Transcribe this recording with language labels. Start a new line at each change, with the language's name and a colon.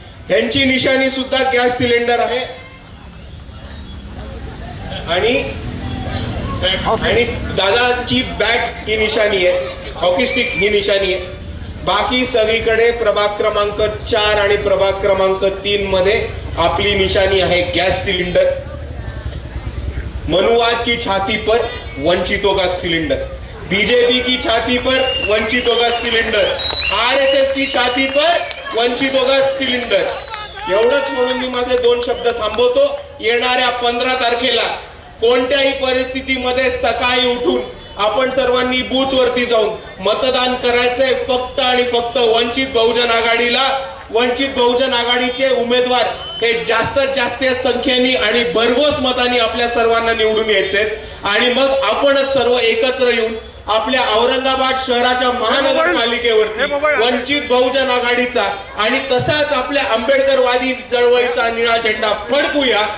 Marathi: यांची निशाणी सुद्धा गॅस सिलेंडर आहे आणि दादाची बॅट ही निशाणी आहे, हॉकी स्टिक ही निशाणी आहे. बाकी सगळीकडे प्रभाग क्रमांक 4 आणि प्रभाग क्रमांक 3 मध्ये आपली निशाणी आहे गॅस सिलेंडर.
Hindi: मनुवाद की छाती पर वंचितों का सिलेंडर, बीजेपी की छाती पर वंचितों का सिलेंडर, आरएसएस की छाती पर वंचितों का सिलेंडर.
Marathi: एवढंच म्हणून मी माझे 2 शब्द थांबवतो. येणाऱ्या 15 तारखेला कोणत्याही परिस्थितीमध्ये सकाळी उठून आपण सर्वांनी बूथ वरती जाऊन मतदान करायचंय फक्त आणि फक्त वंचित बहुजन आघाडीला. वंचित बहुजन आघाडीचे उमेदवार हे जास्तीत जास्त संख्येने आणि भरघोस मतांनी आपल्या सर्वांना निवडून यायचे आणि मग आपणच सर्व एकत्र येऊन आपल्या औरंगाबाद शहराच्या महानगरपालिकेवरती वंचित बहुजन आघाडीचा आणि तसाच आपल्या आंबेडकरवादी चळवळीचा निळा झेंडा फडकूया.